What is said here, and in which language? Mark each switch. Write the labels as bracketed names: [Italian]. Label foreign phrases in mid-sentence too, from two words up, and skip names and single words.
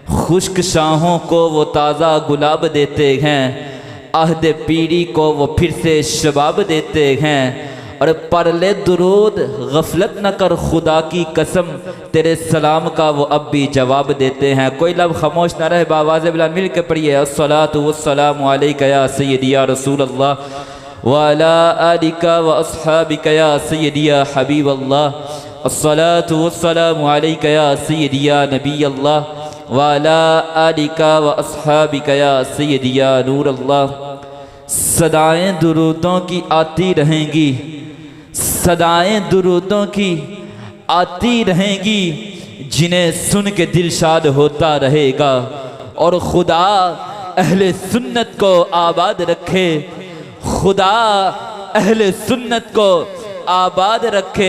[Urdu] خشک شاہوں کو وہ تازہ گلاب دیتے ہیں، عہد پیری کو وہ پھر سے شباب دیتے ہیں. اور پر لے درود غفلت نہ کر خدا کی قسم، تیرے سلام کا وہ اب بھی جواب دیتے ہیں. کوئی لب خاموش نہ رہے، باآواز بلند مل کے پڑھیے [Arabic] الصلاة والسلام عليك يا سيدي يا رسول الله وعلى آلك وأصحابك يا سيدي يا حبيب الله. الصلاة والسلام عليك يا سيدي يا نبي الله وعلى آلك وأصحابك يا سيدي يا نور الله. [Urdu] صدائیں درودوں کی آتی رہیں گی، صدائیں درودوں کی آتی رہیں گی، جنہیں سن کے دلشاد ہوتا رہے گا. اور خدا اہل سنت کو آباد رکھے، خدا اہل سنت کو آباد رکھے.